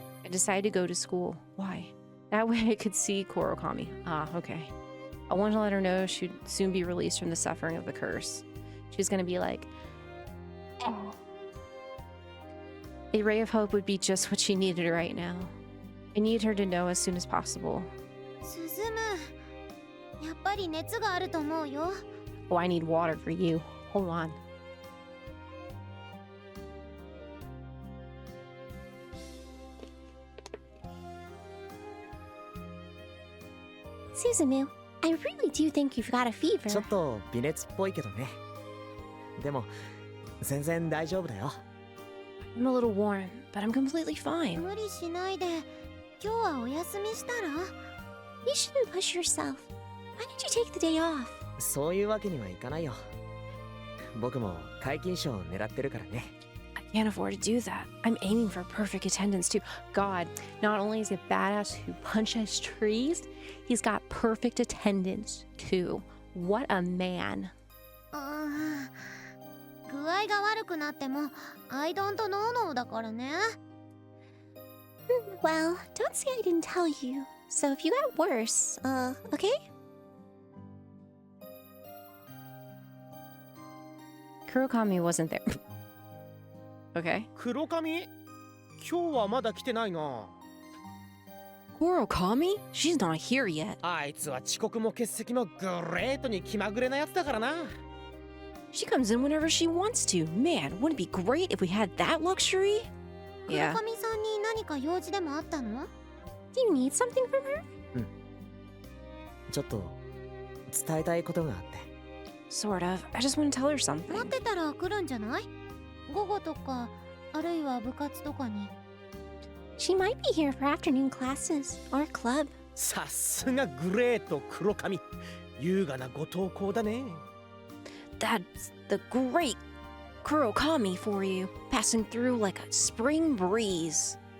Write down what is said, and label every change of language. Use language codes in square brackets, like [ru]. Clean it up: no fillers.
[en] I decided to go to school. Why? That way I could see Kurokami. Ah, okay. I wanted to let her know she'd soon be released from the suffering of the curse. She was going to be like, oh. A ray of hope would be just what she needed right now. I need her to know as soon as possible. [ja] 進む。やっぱり熱があると思うよ。 [en] Oh, I need water for you. Hold on. Suzumu, I really do think you've got a fever. [ja] ちょっと微熱っぽいけどね。でも全然大丈夫だよ。 [en] I'm a little warm, but I'm completely fine. [ja] 無理しないで。今日はお休みしたら [en] You shouldn't push yourself. Why don't you take the day off? [ja] そういうわけにはいかないよ。僕も皆勤賞を狙ってるからね。 [en] I can't afford to do that. I'm aiming for perfect attendance too. God, not only is he a badass who punches trees, he's got perfect attendance too. What a man. [ja] 具合が悪くなっても [en] I don't know [ja] だからね。 [en] Well, don't say I didn't tell you. So if you got worse, okay? Kurokami wasn't there. Okay. [ja] 黒髪今日はまだ来てないな。 [en] Kurokami? She's not here yet. [ja] あいつは遅刻も欠席もグレートに気まぐれなやつだからな。 [en] She comes in whenever she wants to. Man, wouldn't it be great if we had that luxury? [ja] 黒 [en] Yeah. [ja] 髪さんに何か用事でもあったの？ [en] Do you need something from her? [ja] ちょっと伝えたいことがあって。 [en] Sort of. I just want to tell her [ja] 待 [en] something. [ja] ってたら来るんじゃない？午後とか、あるいは部活とかに。 [en] She might be here for afternoon classes or club. [ja] さすがグレート黒髪。優雅なご投稿だね。 [en] That's the great Kurokami for you, passing through like a spring breeze.